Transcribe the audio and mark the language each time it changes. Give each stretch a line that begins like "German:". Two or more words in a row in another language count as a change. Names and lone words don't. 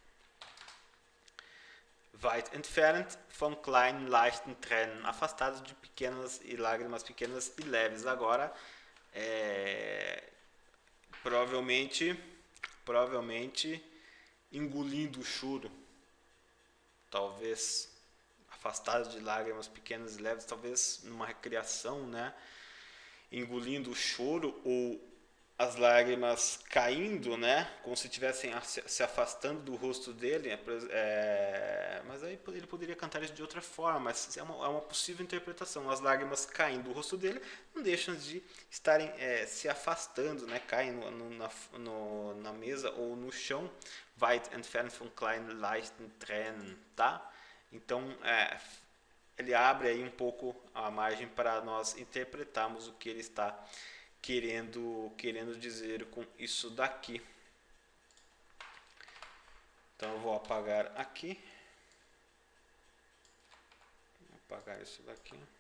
German: Weit entfernt von kleinen, leichten Tränen.
Portuguese: Afastados de pequenas e lágrimas pequenas e leves. Agora, provavelmente engolindo o choro, talvez afastado de lágrimas pequenas e leves, talvez numa recriação, né? Engolindo o choro ou as lágrimas caindo, né? Como se estivessem se afastando do rosto dele. Mas aí ele poderia cantar isso de outra forma, mas é uma possível interpretação. As lágrimas caindo do rosto dele não deixam de estarem se afastando, né? Caem na mesa ou no chão.
German: Weit entfernt von kleinen leichten Tränen,
Portuguese: tá? Então, ele abre aí um pouco a margem para nós interpretarmos o que ele está querendo dizer com isso daqui. Então eu vou apagar aqui. Vou apagar isso daqui.